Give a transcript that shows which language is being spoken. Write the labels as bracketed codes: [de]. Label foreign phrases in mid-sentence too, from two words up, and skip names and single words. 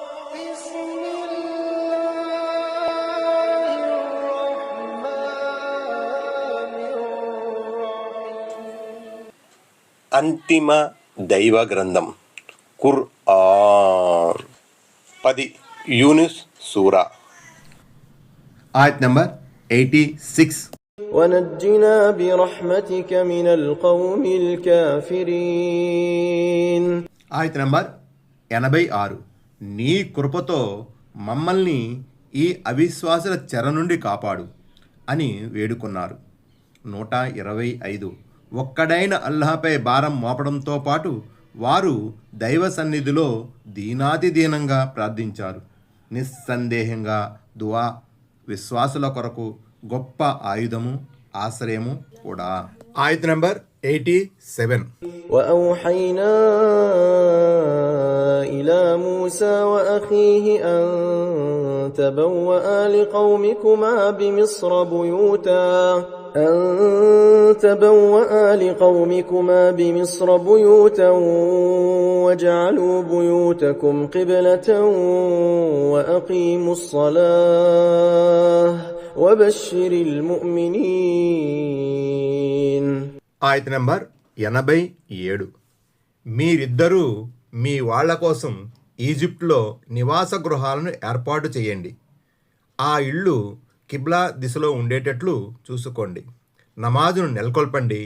[te] అంతిమ దైవ గ్రంథం ఖుర్ఆన్ 10 యూనుస్ సూరా ఆయత్ నంబర్ 86 [ar] وَنَجِّنَا بِرَحْمَتِكَ مِنَ الْقَوْمِ الْكَافِرِينَ [te] ఆయత్ నంబర్ 86 నీ కృపతో మమ్మల్ని ఈ అవిశ్వాసుల చెర నుండి కాపాడు అని వేడుకున్నారు. 125 ఒక్కడైన అల్లాహపై భారం మోపడంతో పాటు వారు దైవ సన్నిధిలో దీనాతిదీనంగా ప్రార్థించారు. నిస్సందేహంగా దువా విశ్వాసుల కొరకు గొప్ప ఆయుధము, ఆశ్రయము కూడా. ఆయత్ నంబర్ 87 [ar] وَأَوْحَيْنَا إِلَى مُوسَى وَأَخِيهِ أَن تَبَوَّآ لِقَوْمِكُمَا بِمِصْرَ بُيُوتًا وَاجْعَلُوا بُيُوتَكُمْ قِبْلَةً وَأَقِيمُوا الصَّلَاةَ وَبَشِّرِ الْمُؤْمِنِينَ. [te] ఆయత్ నంబర్ 87 మీరిద్దరూ మీ వాళ్ల కోసం ఈజిప్ట్లో నివాస గృహాలను ఏర్పాటు చేయండి. ఆ ఇళ్ళు కిబ్లా దిశలో ఉండేటట్లు చూసుకోండి. నమాజును నెలకొల్పండి.